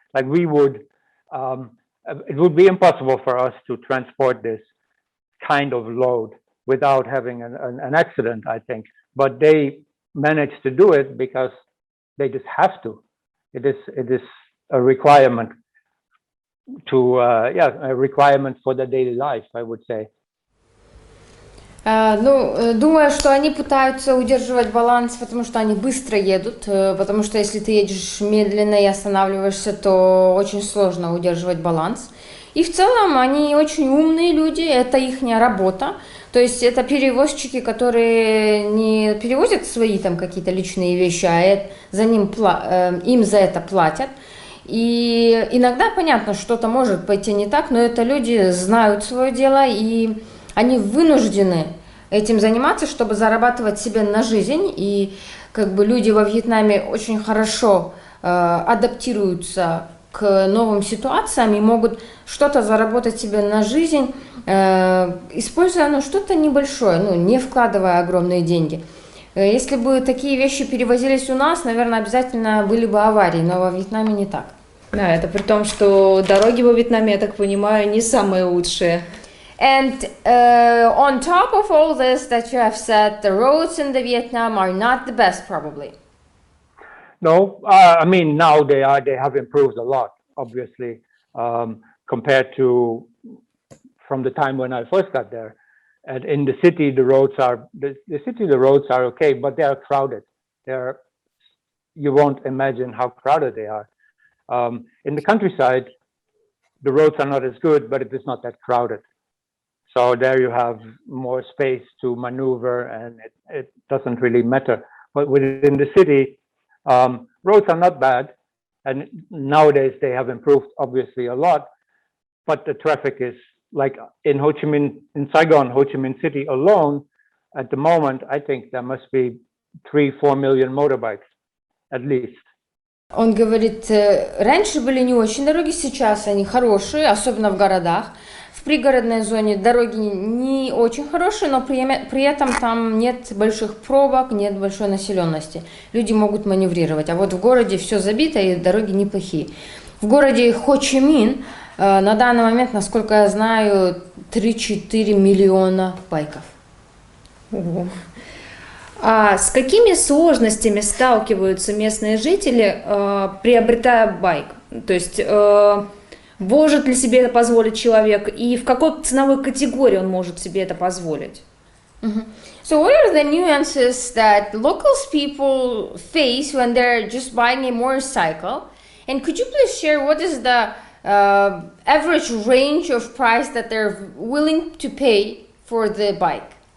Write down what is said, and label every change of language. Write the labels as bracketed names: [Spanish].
[English] Like we would, it would be impossible for us to transport this kind of load without having an accident, I think. But they manage to do it because they just have to. It is a requirement to, a requirement for their daily life, I would say. [Russian] Думаю, что они пытаются удерживать баланс, потому что они быстро едут, потому что если ты едешь медленно и останавливаешься, то очень сложно удерживать баланс. И в целом они очень умные люди, это их работа. То есть это перевозчики, которые не перевозят свои там какие-то личные вещи, а им за это платят. И иногда, понятно, что-то может пойти не так, но это люди знают свое дело, и они вынуждены этим заниматься, чтобы зарабатывать себе на жизнь. И как бы люди во Вьетнаме очень хорошо адаптируются к новым ситуациям и могут что-то заработать себе на жизнь, используя что-то небольшое, не вкладывая огромные деньги. Если бы такие вещи перевозились у нас, наверное, обязательно были бы аварии, но во Вьетнаме не так. Да, это при том, что дороги во Вьетнаме, я так понимаю, не самые лучшие. [English] And on top of all this that you have said, the roads in the Vietnam are not the best, probably. No, I mean now they have improved a lot, obviously, compared to from the time when I first got there. And in the city, the roads are okay, but they are crowded. You won't imagine how crowded they are. In the countryside, the roads are not as good, but it is not that crowded. So there you have more space to maneuver, and it doesn't really matter. But within the city, roads are not bad, and nowadays they have improved obviously a lot. But the traffic is like in Saigon, Ho Chi Minh City alone, at the moment, I think there must be 3-4 million motorbikes, at least. [Russian] Он говорит, раньше были не очень дороги, сейчас они хорошие, особенно в городах. В пригородной зоне дороги не очень хорошие, но при этом там нет больших пробок, нет большой населенности. Люди могут маневрировать, а вот в городе все забито и дороги неплохие. В городе Хо Чи Minh на данный момент, насколько я знаю, 3-4 миллиона байков. Ого. А с какими сложностями сталкиваются местные жители, приобретая байк? То есть может ли себе это позволить человек, и в какой ценовой категории он может себе это позволить? [English] So what are the nuances that locals people face when they're just buying a motorcycle? And could you please share what is the average range of price that they're willing to pay for the bike?